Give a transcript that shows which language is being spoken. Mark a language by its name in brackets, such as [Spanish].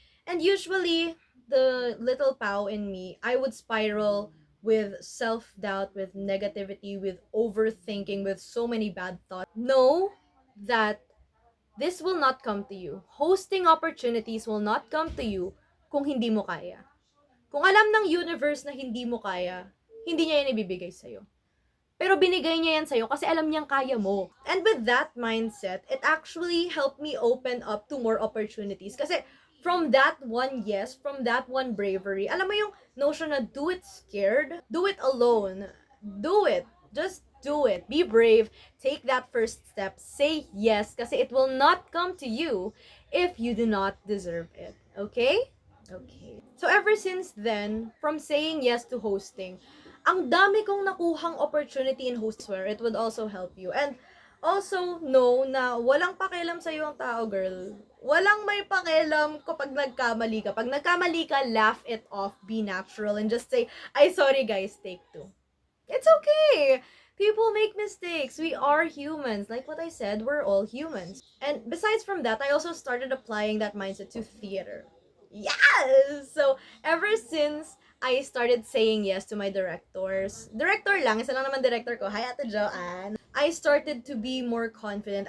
[English] And usually, the little Pao in me, I would spiral with self-doubt, with negativity, with overthinking, with so many bad thoughts. Know that this will not come to you. Hosting opportunities will not come to you [Filipino] kung hindi mo kaya. Kung alam ng universe na hindi mo kaya, hindi niya yan ibibigay sa'yo. Pero binigay niya yan sa'yo kasi alam niyang kaya mo. [English] And with that mindset, it actually helped me open up to more opportunities. Kasi from that one yes, from that one bravery, alam mo yung notion na do it scared, do it alone, do it. Just do it. Be brave. Take that first step. Say yes kasi it will not come to you if you do not deserve it. Okay? Okay. So ever since then, from saying yes to hosting, [Filipino] ang dami kong nakuhang opportunity [English] in hostware. It would also help you. And also know na [Filipino] walang pakialam sa'yo ang tao, [English] girl. [Filipino] Walang may pakialam kapag nagkamali ka. [English] Pag nagkamali ka, laugh it off, be natural, and just say, ay, sorry guys, take two. It's okay. People make mistakes. We are humans. Like what I said, we're all humans. And besides from that, I also started applying that mindset to theater. Yes! So, ever since I started saying yes to my directors, director lang, [Filipino] isa lang naman director ko, [English] hi Ate Joanne, I started to be more confident.